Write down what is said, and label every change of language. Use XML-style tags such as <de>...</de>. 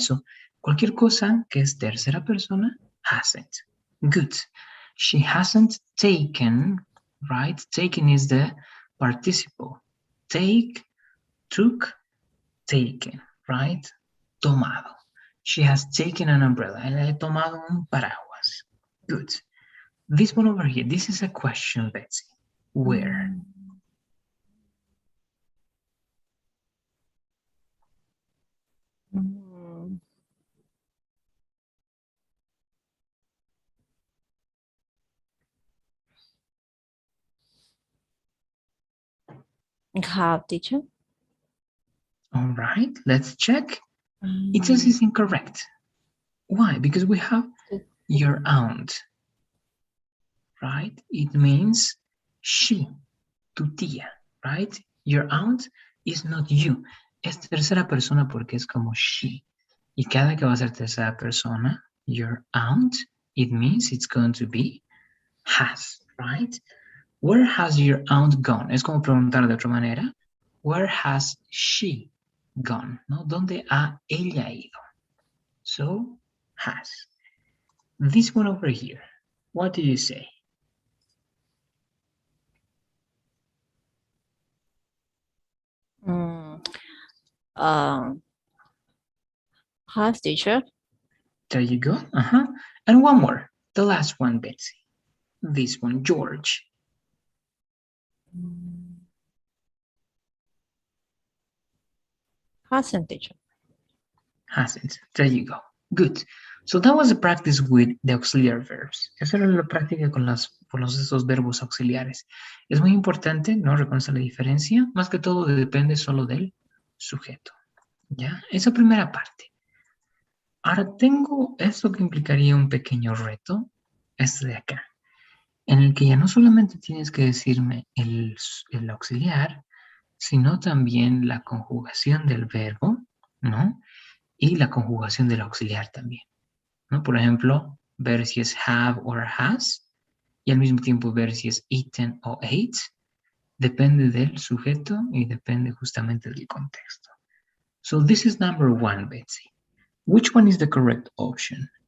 <es>So, cualquier cosa que es tercera persona, hasn't. Good.</es> <en>She hasn't taken, right? Taken is the participle. Take, took, taken, right? Tomado. She has taken an umbrella.</en> <es>Ella ha tomado un paraguas.</es> <en>Good. This one over here, this is a question, Betsy. Where? Have, teacher? All right, let's check. It says it's incorrect. Why? Because we have your aunt, right? It means she,</en> <es>tu tía,</es> <en>right? Your aunt is not you.</en> <es>Es tercera persona porque es como she. Y cada que va a ser tercera persona,</es> <en>your aunt, it means it's going to be has, right? Where has your aunt gone?</en> <es>Es como preguntar de otra manera.</es> <en>Where has she gone?</en> <es>¿No? ¿Dónde ha ella ido?</es> <en>So, has. This one over here, what do you say? Has, teacher? There you go. And one more, the last one, Betsy. This one, George. Hasn't, teacher? Hasn't. There you go. Good. So that was a practice with the auxiliary verbs.</en> <es>Esa era la práctica con esos verbos auxiliares. Es muy importante, ¿no? Reconocer la diferencia. Más que todo depende solo del sujeto. ¿Ya? Esa primera parte. Ahora tengo esto que implicaría un pequeño reto. Este de acá. En el que ya no solamente tienes que decirme el auxiliar, sino también la conjugación del verbo, ¿no? Y la conjugación del auxiliar también, ¿no? Por ejemplo, ver si es</es> <en>have or has,</en> <es>y al mismo tiempo ver si es eaten o ate, depende del sujeto y depende justamente del contexto.</es> <en>So this is number one, Betsy. Which one is the correct option?</en>